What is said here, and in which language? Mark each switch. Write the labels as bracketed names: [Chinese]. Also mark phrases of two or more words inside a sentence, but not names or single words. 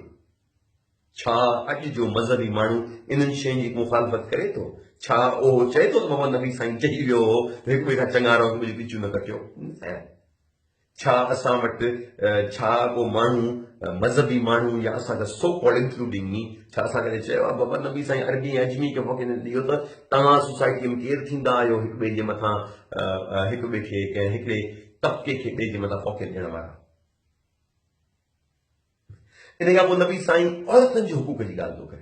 [Sindhi] छा अॼु जो मज़हबी माण्हू इन्हनि शयुनि जी मुखालफ़त करे थो? छा उहो चए थो त बाबा नबी साईं चई वियो हो त हिक ॿिए खां चङा रहो, हिक ॿिए जी टिचूं न कटियो? छा असां वटि छा को माण्हू मज़हबी माण्हू या असांजा [English] so called including me, [Sindhi] छा असां कॾहिं चयो आहे बाबा नबी साईं अरबी ऐं अजमी खे फ़ौक़ियत न ॾियो त तव्हां सोसाइटीअ में केरु थींदा आहियो हिक ॿिए जे मथां, हिक ॿिए खे कंहिं हिकिड़े तबिके खे ॿिए जे मथां फ़ौक़ियत ॾियण वारा? इन खां पोइ नबी साईं औरतुनि जे हुकूक जी ॻाल्हि थो करे।